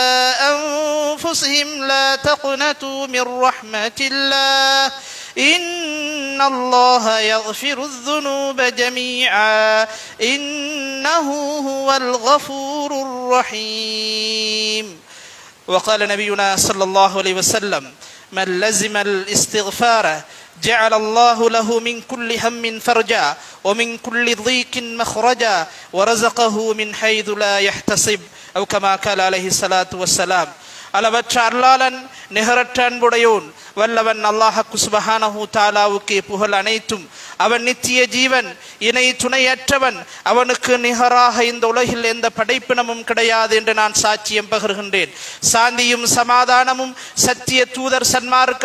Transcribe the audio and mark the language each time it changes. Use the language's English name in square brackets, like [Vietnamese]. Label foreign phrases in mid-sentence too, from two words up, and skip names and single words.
[Arabic] أنفسهم لا تقنطوا من رحمة الله إن الله يغفر الذنوب جميعا إنه هو الغفور الرحيم وقال نبينا صلى الله عليه وسلم من لزم الاستغفار جعل الله له من كل هم فرجا ومن كل ضيق مخرجا ورزقه من حيث لا يحتسب أو كما قال عليه الصلاة والسلام அளவற்ற [Tamil] அருளாளன் நிகரற்ற அன்புடையோன் வல்லவன் அல்லாஹ் [Arabic] سبحانه تعالى [Tamil] புகழ் அனைத்தும் அவன் நித்திய ஜீவன் இணை துணையற்றவன் அவனுக்கு நிகராக இந்த உலகில் எந்த படைப்பினமும் கிடையாது என்று நான் சாட்சியம் பகர்கின்றேன் சாந்தியும் சமாதானமும் சத்திய தூதர் சன்மார்க்க